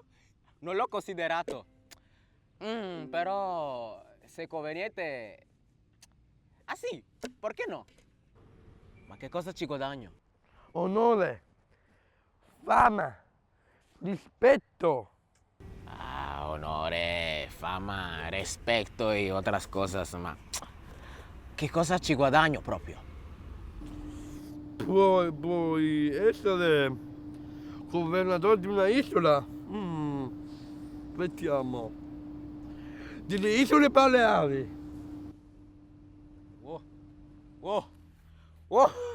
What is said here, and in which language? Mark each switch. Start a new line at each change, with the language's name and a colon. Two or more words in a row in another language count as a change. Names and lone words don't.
Italian: Non l'ho considerato. Però, se conveniente... Ah sì, perché no? Ma che cosa ci guadagno? Onore, fama, rispetto. Ah, honore, fama, rispetto
Spanish: y otras cosas,
Italian: ma... Che cosa ci guadagno proprio? Puoi essere governatore di una isola? Aspettiamo. Delle isole Baleari. Wow, wow, wow.